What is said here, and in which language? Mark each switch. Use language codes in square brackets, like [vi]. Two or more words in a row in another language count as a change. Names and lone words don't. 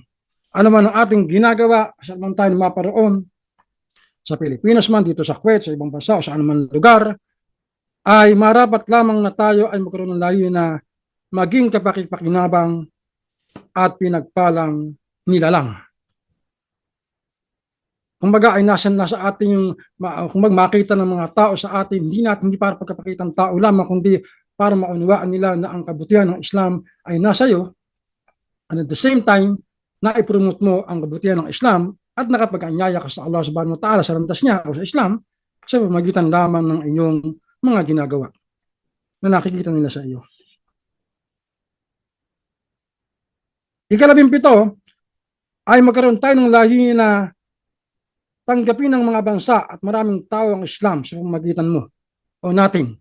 [tl] Ano man ang ating ginagawa, saan man tayo maparoon, sa Pilipinas man, dito sa Kuwait, sa ibang bansa, o saan man lugar, ay marapat lamang na tayo ay magkaroon ng layo na maging kapakipakinabang at pinagpalang nilalang. Kumbaga ay nasa atin yung makita ng mga tao sa atin, hindi para pagkapakita ng tao lamang, kundi para maunawaan nila na ang kabutihan ng Islam ay nasa iyo, [en] and at the same time, [tl] na-promote mo ang kabutihan ng Islam at nakapag-anyaya ka sa Allah [ar] سبحانه وتعالى [tl] sa landas niya o sa Islam sa pamamagitan lamang ng inyong mga ginagawa na nakikita nila sa iyo. Ika-17 ay magkaroon tayo ng layunin na tanggapin ng mga bansa at maraming tao ang Islam sa pamamagitan mo o natin.